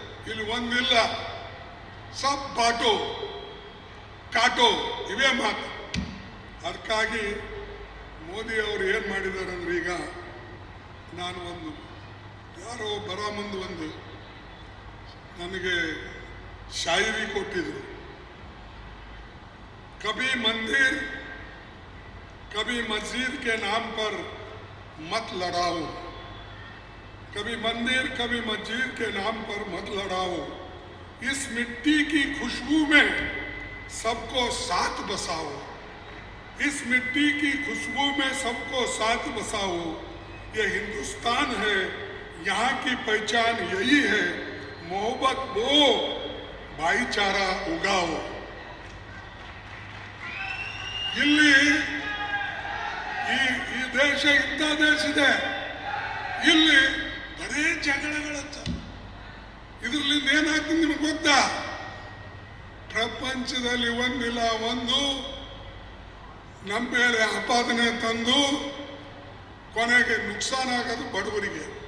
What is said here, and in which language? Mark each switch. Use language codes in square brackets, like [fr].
[kn] ಇಲ್ಲಿ ಒಂದಿಲ್ಲ, [hi] ಸಬ್ ಬಾಟೋ ಕಾಟೋ [kn] ಇವೇ ಮಾತು. ಅದಕ್ಕಾಗಿ ಮೋದಿ ಅವರು ಏನು ಮಾಡಿದ್ದಾರೆ ಅಂದ್ರೆ, ಈಗ ನಾನು ಯಾರೋ ಬರೋ ಮುಂದೆ ನನಗೆ ಶಾಯರಿ ಕೊಟ್ಟಿದ್ರು. [hi] कभी मंदिर कभी मस्जिद के नाम पर मत लड़ाओ, कभी मंदिर कभी मस्जिद के नाम पर मत लड़ाओ, इस मिट्टी की खुशबू में सबको साथ बसाओ, इस मिट्टी की खुशबू में सबको साथ बसाओ, ये हिंदुस्तान है, यहाँ की पहचान यही है, मोहब्बत बो भाईचारा उगाओ. [kn] ಇಲ್ಲಿ ಈ ದೇಶ ಇಂಥ ದೇಶ ಇದೆ, ಇಲ್ಲಿ ಬರೇ ಜಗಳಗಳಂತ. ಇದ್ರಲ್ಲಿಂದ ಏನಾಗ್ತದೆ ನಿಮ್ಗೆ ಗೊತ್ತಾ? ಪ್ರಪಂಚದಲ್ಲಿ ಒಂದಿಲ್ಲ ಒಂದು ನಮ್ಮ ಮೇಲೆ ಆಪಾದನೆ ತಂದು ಕೊನೆಗೆ ನುಕ್ಸಾನ ಆಗೋದು ಬಡವರಿಗೆ.